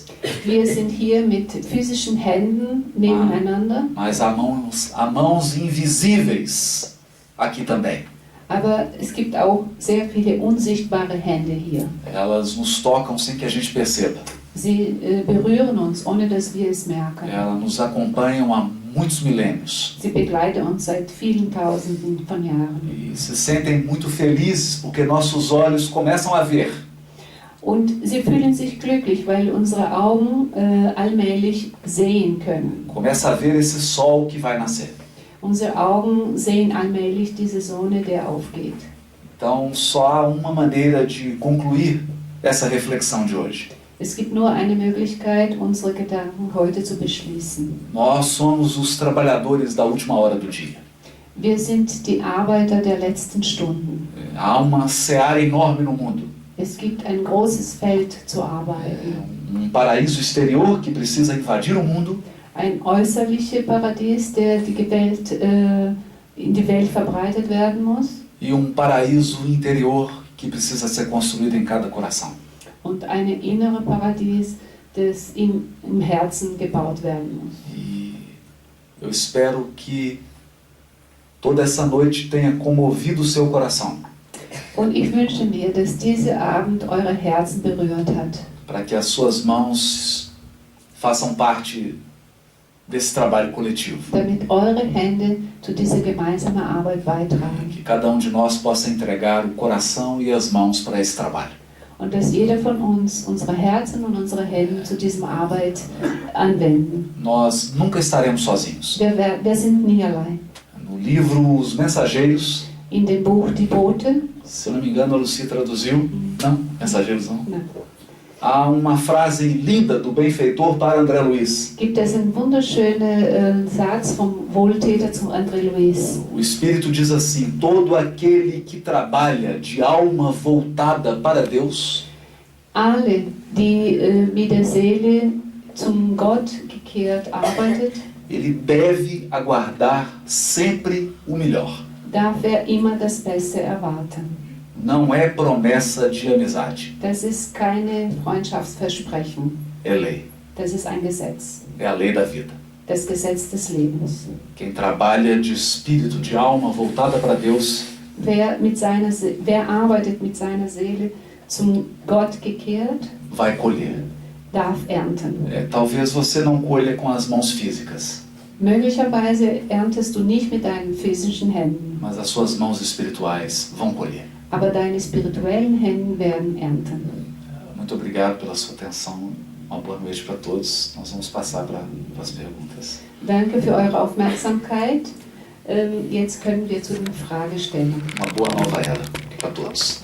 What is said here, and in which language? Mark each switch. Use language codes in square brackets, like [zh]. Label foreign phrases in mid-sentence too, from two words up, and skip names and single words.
[de] Wir sind hier mit physischen Händen nebeneinander, [pt] mas há mãos invisíveis aqui também. [de] aber es gibt auch sehr viele unsichtbare Hände hier. [pt] Elas nos tocam sem que a gente perceba. [de] Sie berühren uns, ohne dass wir es merken. [pt] Elas nos acompanham há muitos milênios. [de] Sie begleiten uns seit vielen Tausenden von Jahren. [pt] E se sentem muito felizes porque nossos olhos começam a ver. [de] Und sie fühlen sich glücklich, weil unsere Augen allmählich sehen können. [pt] Começa a ver esse sol que vai nascer. [de] Unsere Augen sehen allmählich diese Sonne, der aufgeht. [pt] Então só há uma maneira de concluir essa reflexão de hoje. [de] Es gibt nur eine Möglichkeit, unsere Gedanken heute zu beschließen. [pt] Nós somos os trabalhadores da última hora do dia. [de] Wir sind die Arbeiter der letzten Stunden. [pt] Há uma seara enorme no mundo. [de] Es gibt ein großes Feld zu arbeiten. [pt] Um paraíso exterior que precisa invadir o mundo. [de] Ein äußerliches Paradies, der in die Welt verbreitet werden muss. [pt] E um paraíso interior que precisa ser construído em cada coração. [de] Und ein inneres Paradies, das im Herzen gebaut werden muss. [pt] E eu espero que toda essa noite tenha comovido o seu coração, [de] Und ich wünsche mir, dass dieser Abend eure Herzen berührt hat, [pt] para que as suas mãos façam parte desse trabalho coletivo. [de] damit eure Hände zu dieser gemeinsamen Arbeit beitragen [pt] Que cada de nós possa entregar o coração e as mãos para esse trabalho. [de] und dass jeder von uns unsere Herzen und unsere Hände zu dieser Arbeit anwenden. [pt] Nós nunca estaremos sozinhos. [de] Wir sind nie allein. [pt] livro Os Mensageiros, [de] in dem Buch Die Bote, [pt] se eu não me engano a Lucy traduziu, não, Mensageiros não. na, Há uma frase linda do benfeitor para André Luiz. [de] gibt es einen wunderschönen Satz vom Wohltäter zu André Luiz. [pt] O Espírito diz assim: todo aquele que trabalha de alma voltada para Deus, [de] Alle, die mit der Seele zum Gott gekehrt arbeitet, [pt] ele deve aguardar sempre o melhor. [de] darf immer das Beste erwarten. [pt] Não é promessa de amizade, [de] Das ist keine Freundschaftsversprechen, [pt] é lei. [de] das ist ein Gesetz, [pt] É a lei da vida. [de] das Gesetz des Lebens. [pt] Quem trabalha de espírito, de alma voltada para Deus, [de] Wer arbeitet mit seiner Seele zum Gott gekehrt, [pt] vai colher. [de] darf ernten. [pt] Talvez você não colha com as mãos físicas, [de] Möglicherweise erntest du nicht mit deinen physischen Händen, [pt] mas as suas mãos espirituais vão colher. [de] aber deine spirituellen Hände werden ernten. [pt] Muito obrigado pela sua atenção. Uma boa noite para todos. Nós vamos passar para as perguntas. [de] Danke für eure Aufmerksamkeit. Jetzt können wir zu den Fragestellungen. [pt] Uma boa nova era para todos.